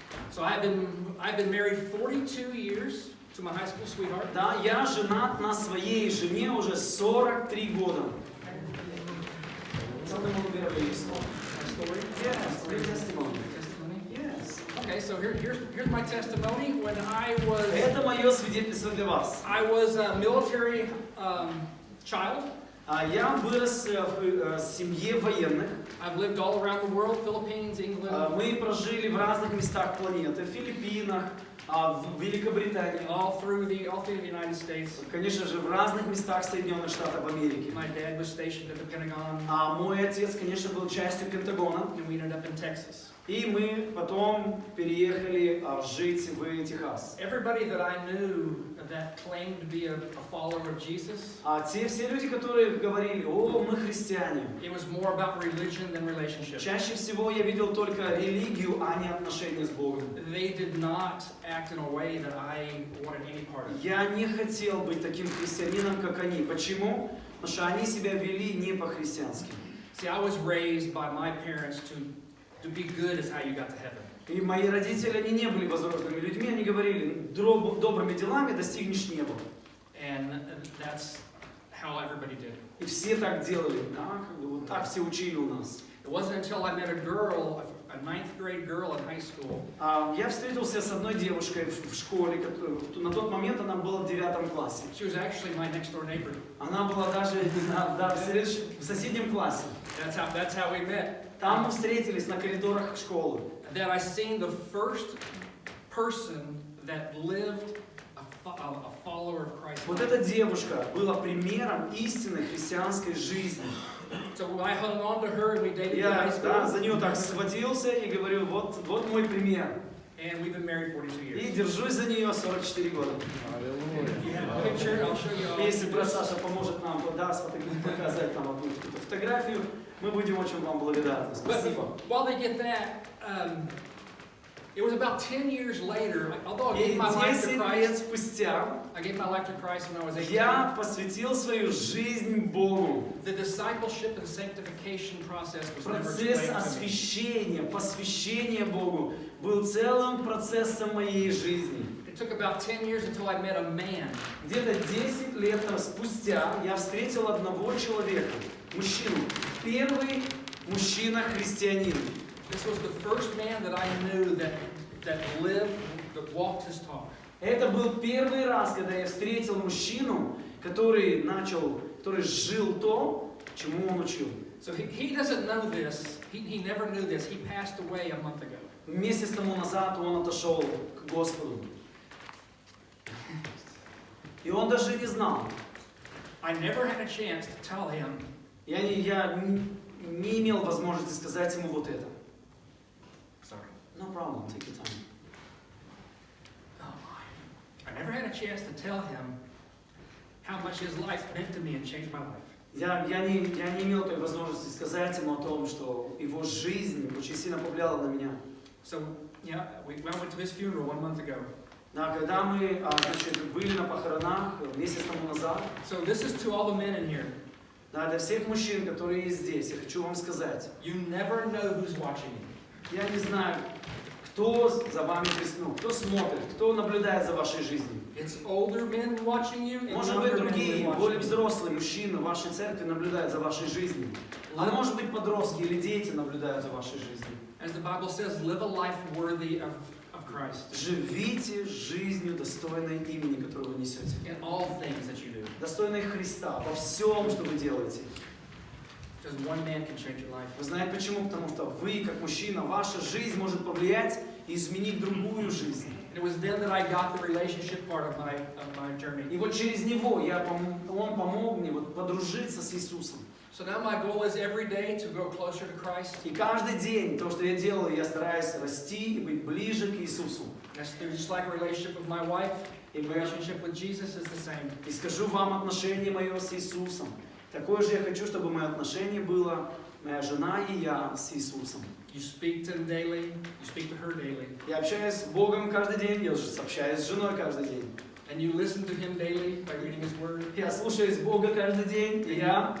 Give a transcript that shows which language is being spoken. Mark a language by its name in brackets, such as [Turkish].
[English] So I've been married 42 years to my high school sweetheart. [Russian] Да, я женат на своей жене уже 43 года. [English] Tell them a little bit of your story. My story? Yes, your testimony. Testimony? Yes. Okay, so here's my testimony. When [Russian] Это мое свидетельство для вас. [English] I was a military child. [Russian] Я вырос в семье военных. [English] I've lived all around the world, Philippines, England. [Russian] Мы прожили в разных местах планеты, в Филиппинах, в Великобритании. [English] All through the United States. [Russian] Конечно же, в разных местах Соединенных Штатов Америки. [English] My dad was stationed at the Pentagon. [Russian] Мой отец, конечно, был частью Пентагона. [English] And we ended up in Texas. [Russian] И мы потом переехали жить в Техас. [English] Everybody that I knew that claimed to be a follower of Jesus. [Russian] Все люди, которые говорили: "О, мы христиане". [English] It was more about religion than relationship. [Russian] Чаще всего я видел только религию, а не отношения с Богом. [English] They did not act in a way that I wanted any part of. [Russian] Я не хотел быть таким христианином, как они. Почему? Потому что они себя вели не по-христиански. [English] See, I was raised by my parents to be good is how you got to heaven. [Russian] И мои родители, они не были возрожденными людьми, они говорили, добрыми делами достигнешь неба. [English] And that's how everybody did. [Russian] И все так делали, да? Вот так все учили у нас. [English] It wasn't until I met a girl, a ninth grade girl in high school. [Russian] Я встретился с одной девушкой в школе, на тот момент она была в 9 классе. [English] She was actually my next door neighbor. [Russian] Она была даже в соседнем классе. [English] That's how we met. [Russian] Там мы встретились на коридорах школы. [English] That I seen the first person that lived a follower of Christ. [Russian] Вот эта девушка была примером истинной христианской жизни. [English] So I hung on to her and we dated in [Russian] Я [English] high school. [Russian] за нее так схватился и говорю, вот мой пример. [English] And we've been married 42 years. [Russian] И держусь за нее 44 года. [English] You have a picture, I'll show you all. [Russian] Если брат Саша поможет нам показать нам одну фотографию, мы будем очень вам благодарны. Спасибо. [English] But while they get that, it was about 10 years later, although I [Russian] И [English] gave my life to [Russian] 10 лет [English] Christ, [Russian] спустя [English] I gave my life to Christ when I was 18. [Russian] я посвятил свою жизнь Богу. [English] The discipleship and sanctification process was never [Russian] Процесс [English] explained to me. [Russian] освящения, посвящения Богу был целым процессом моей жизни. [English] It took about 10 years until I met a man. [Russian] Где-то 10 лет спустя я встретил одного человека, мужчину, первый мужчина-христианин. [English] This was the first man that I knew that lived, that walked his talk. [Russian] Это был первый раз, когда я встретил мужчину, который жил то, чему он учил. [English] So he doesn't know this. He never knew this. He passed away a month ago. [Russian] Месяц тому назад он отошел к Господу. И он даже не знал. [English] I never had a chance to tell him. [Russian] Я не имел возможности сказать ему вот это. [English] Sorry. No problem, take your time. Oh my. I never had a chance to tell him how much his life meant to me and changed my life. [Russian] Я не имел той возможности сказать ему о том, что его жизнь очень сильно повлияла на меня. [English] So, yeah, we went to his funeral 1 month ago. [Russian] Да, когда мы были на похоронах месяц тому назад, [English] So this is to all the men in here. [Russian] да, для всех мужчин, которые есть здесь, я хочу вам сказать, [English] You never know who's watching you. [Russian] я не знаю, кто за вами присутствует, кто смотрит, кто наблюдает за вашей жизнью. [English] It's older men watching you and [Russian] Может быть, [English] younger men [Russian] другие, [English] watching [Russian] более [English] you. [Russian] взрослые мужчины в вашей церкви наблюдают за вашей жизнью. А может быть, подростки или дети наблюдают за вашей жизнью. [English] As the Bible says, live a life worthy of Christ. [Russian] Живите жизнью, достойной имени, которое вы несете. [English] In all things that you do. [Russian] Достойной Христа во всем, что вы делаете. [English] Because one man can change your life. [Russian] Вы знаете почему? Потому что вы, как мужчина, ваша жизнь может повлиять и изменить другую жизнь. [English] It was then that I got the relationship part of my journey. [Russian] И вот через него он помог мне подружиться с Иисусом. [English] So now my goal is every day to grow closer to Christ. [Russian] И каждый день то, что я делаю, я стараюсь расти и быть ближе к Иисусу. [English] That's through just like a relationship with my wife. [Russian] И [English] Relationship with Jesus is the same. [Russian] И скажу вам отношение мое с Иисусом. Такое же я хочу, чтобы мое отношение было моя жена и я с Иисусом. [English] You speak to him daily. You speak to her daily. [Russian] Я общаюсь с Богом каждый день, я общаюсь с женой каждый день. [English] And you listen to him daily by reading his word. [Russian] Я слушаюсь Бога каждый день, и я